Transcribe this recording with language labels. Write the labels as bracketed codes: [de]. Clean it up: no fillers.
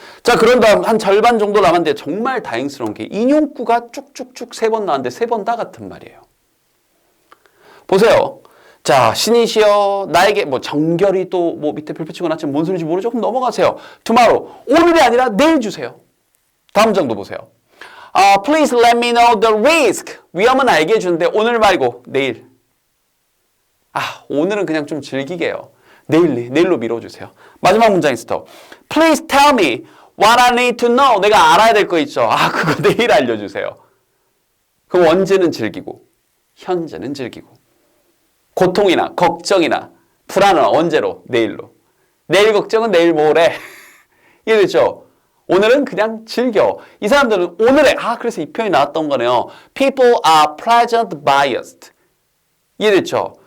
[ko] 자, 그런 다음 한 절반 정도 남았는데 정말 다행스러운 게 인용구가 쭉쭉쭉 3번 나왔는데 3번 다 같은 말이에요. 보세요. 자, 신이시여 나에게 정결이 또 밑에 별표 치고 났지만 뭔 소리인지 모르죠? 그럼 넘어가세요. tomorrow, 오늘이 아니라 내일 주세요. 다음 장도 보세요. [en] Please let me know the risk. [ko] 위험은 알게 해주는데 오늘 말고 내일. 오늘은 그냥 좀 즐기게 해요. 내일로 미뤄주세요. 마지막 문장에서 [en] Please tell me what I need to know. [ko] 내가 알아야 될 거 있죠. 그거 내일 알려주세요. 그럼 언제는 즐기고 현재는 즐기고 고통이나 걱정이나 불안은 언제로? 내일로. 내일 걱정은 내일 모레. 이해됐죠? 오늘은 그냥 즐겨. 이 사람들은 오늘에 그래서 이 표현이 나왔던 거네요. [en] People are present biased. [ko] 이해됐죠?